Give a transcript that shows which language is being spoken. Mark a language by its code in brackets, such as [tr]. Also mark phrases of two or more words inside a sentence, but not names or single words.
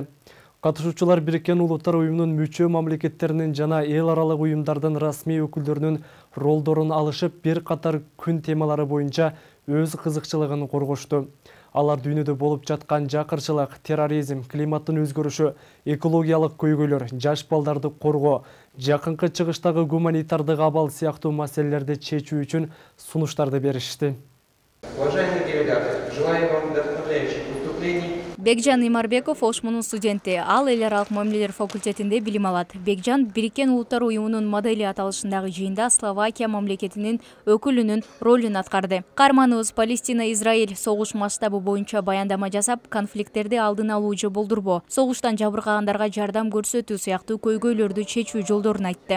[ky] Катышуучулар Бириккен Улуттар уюмунун мүчө мамлекеттеринин жана эл аралык уюмдардын расмий өкүлдөрүнүн ролдорун алышып, бир катар күн темалары боюнча өз кызыкчылыгын коргошту. Алар дүйнөдө болуп жаткан жакырчылык, терроризм, климаттын өзгөрүшү, экологиялык көйгөйлөр, жаш балдарды коргоо, жакынкы чыгыштагы гуманитардык абал сыяктуу маселелерди чечүү үчүн сунуштарды беришти. [ru] Уважаемые делегаты, желаю вам вдохновляющих выступлений. [ky] Бекжан Имарбеков ОШМУнун студенти, ал эл аралык мамилелер факультетинде билим алат. Бекжан Бириккен Улуттар уюмунун модели аталышындагы жыйында Словакия мамлекетинин өкүлүнүн ролун аткарды. Каарманыбыз Палестина-Израиль согуш масштабы боюнча баяндама жасап, конфликттерди алдын алуу же болдурбоо, согуштан жабыркагандарга жардам көрсөтүү сыяктуу көйгөйлөрдү чечүү жолдорун айтты.